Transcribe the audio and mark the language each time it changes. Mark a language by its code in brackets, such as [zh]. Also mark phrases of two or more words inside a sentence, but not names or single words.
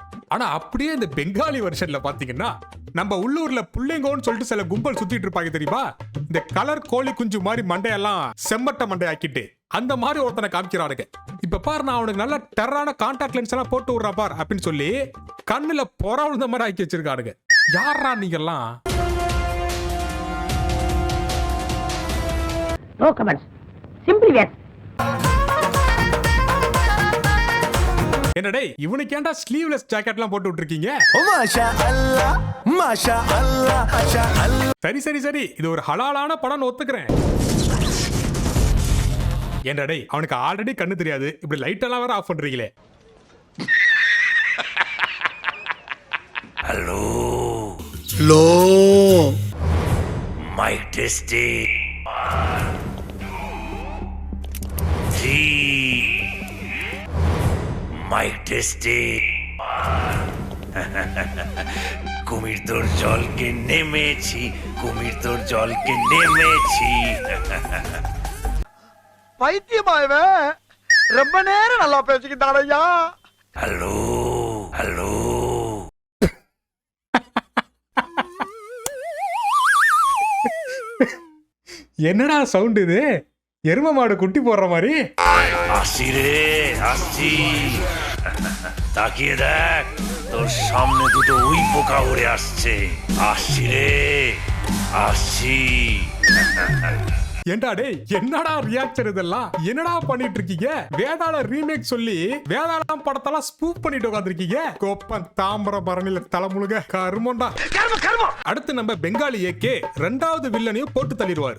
[ta] ஆனா அப்படியே இந்த பெங்காலி வெர்ஷன்ல பாத்தீங்கன்னா நம்ம உள்ளூர்ல புள்ளைங்கோன்னு சொல்லிட்டு சில கும்பல் சுத்திட்டு இருப்பாங்க தெரியுமா? இந்த கலர் கோழி குஞ்சு மாதிரி மண்டையெல்லாம் செம்மட்ட மண்டை ஆக்கிட்டு அந்த மாதிரி ஒருத்தனை காமிக்கிறானுங்க. இப்ப பாரு, நான் அவனுக்கு நல்ல டெரரான கான்டாக்ட் லென்ஸ் எல்லாம் போட்டு விடுறா பார் அப்படின்னு சொல்லி கண்ணுல பொற விழுந்த மாதிரி ஆக்கி வச்சிருக்கானுங்க. யாரா நீங்க எல்லாம்? [en] No comments. Simply yes. [ta] என்னடே, இவனுக்கு ஏன்டா ஸ்லீவ்லெஸ் ஜாக்கெட்லாம் போட்டு விட்டுருக்கீங்க? சரி சரி சரி, இது ஒரு ஹலாலான படம் ஒத்துக்கிறேன். என்னடே, அவனுக்கு ஆல்ரெடி கண்ணு தெரியாது, இப்படி லைட் எல்லாம் வேற ஆஃப் பண்றீங்களே. हेलो லோ [en] mike testing 3 mike testing [bn] কুমির তোর জলকে নেমেছি, কুমির তোর জলকে নেমেছি। [ta] பைத்தியமாயவே ரொம்ப நேரம் நல்லா பேசிக்கிட்டான் ஐயா. হ্যালো হ্যালো, என்னடா சவுண்ட் இது? எரும மாடு குட்டி போடுற மாதிரி. [bn] আসছি রে আসছি। তাকিয়ে দেখ, তোর সামনে দুটো উই পোকা উড়ে আসছে। আসছি রে আসছি। [ta] ஏண்டா டேய், என்னடா ரியாக்ஷன் இதெல்லாம்? என்னடா பண்ணிட்டு இருக்கீங்க? வேதாள ரீமேக் சொல்லி வேதாளம் படத்தெல்லாம் ஸ்பூப் பண்ணிட்டு உட்காந்துருக்கீங்க. கோப்பன் தாம்பர பரணில தலைமுழுக கருமண்டா. அடுத்து நம்ம பெங்காலி ஏகே ரெண்டாவது வில்லனையும் போட்டு தள்ளிடுவார்.